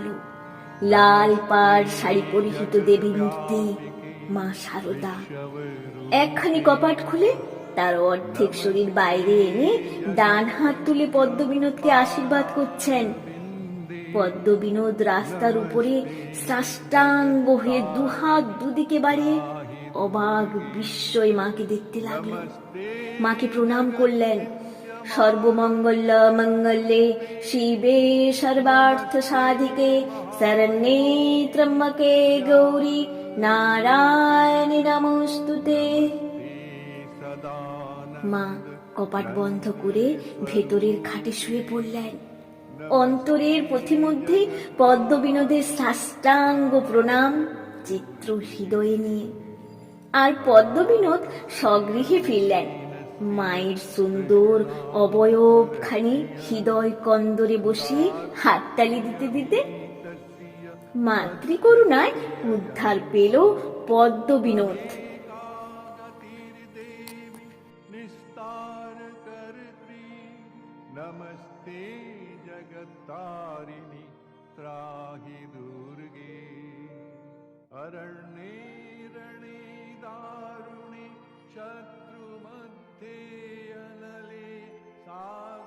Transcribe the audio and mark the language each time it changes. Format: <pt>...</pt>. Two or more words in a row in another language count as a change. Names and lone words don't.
<bn>লাল পাড় শাড়ি পরিহিত দেবী মূর্তি মা শারদা একখানি কপাট খুলে তার অর্ধেক শরীর বাইরে এনে ডান হাত তুলে পদ্মবিনোদকে আশীর্বাদ করছেন। পদ্মবিনোদ রাস্তার উপরে সাষ্টাঙ্গ হয়ে দুহাত দুদিকে বাড়িয়ে অবাক বিস্ময়ে মাকে দেখতে লাগলো। মাকে প্রণাম করলেন।</bn> <sa>সর্বমঙ্গল মঙ্গলে শিবে সর্বার্থ সাধিকে শরণ্যে ত্র্যম্বকে গৌরী নারায়ণী নমোস্তুতে।</sa> <bn>মা কপাট বন্ধ করে ভেতরের খাটে শুয়ে পড়লেন। অন্তরের পথিমধ্যে পদ্মবিনোদের সাষ্টাঙ্গ প্রণাম চিত্র হৃদয়ে নিয়ে। আর পদ্মবিনোদ স্বগৃহে ফিরলেন। মায়ের সুন্দর অবয়বখানি হৃদয় কন্দরে বসিয়ে হাততালি দিতে দিতে মাতৃকরুণায় উদ্ধার পেল পদ্মবিনোদ।</bn> <sa>नमस्ते जगत्तारिणि त्राहि दुर्गे अरण्ये रणे दारुणे शत्रुमध्ये अनले सा</sa>